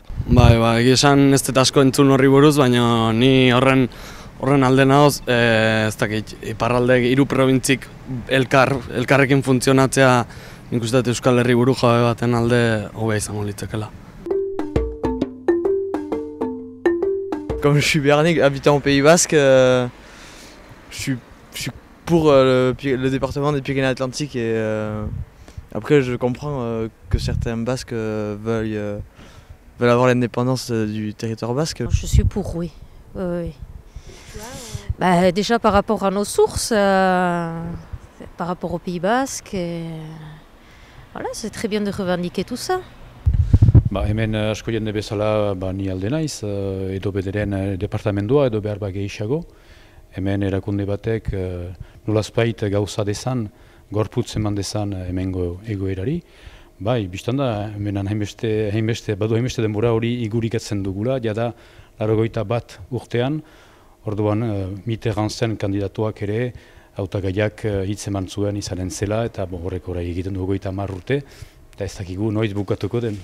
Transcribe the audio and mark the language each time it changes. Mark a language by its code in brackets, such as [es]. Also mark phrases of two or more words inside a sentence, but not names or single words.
[eu] Egia esan ez dut asko entzun horri buruz, baina ni horren alde nagoz, ez dakit, iparralde hiru probintzik elkarrekin funtzionatzea nik uste dut Euskal Herri buru jabe baten alde hobea izango litzakeela. [fr] Comme je suis Bernic, habitant au Pays Basque, je suis pour le département des Pyrénées-Atlantiques et après je comprends que certains Basques veulent avoir l'indépendance du territoire basque. Je suis pour, oui. Oui. Déjà par rapport à nos sources, par rapport au Pays Basque, voilà, c'est très bien de revendiquer tout ça. [eu] Hemen asko jende bezala ni alde naiz, edo bederen departamendua edo behar gehiago. Hemen erakunde batek nolazbait gauza dezan, gorputz eman dezan hemengo egoerari. Bistan da, hemen badu hainbeste denbora hori igurikatzen dugula, jada 81 urtean, orduan Mitterrand zen kandidatuak ere hautagaiak hitz eman zuen izanen zela, eta horrek orai egiten du 30 urte, eta ez dakigu noiz bukatuko den.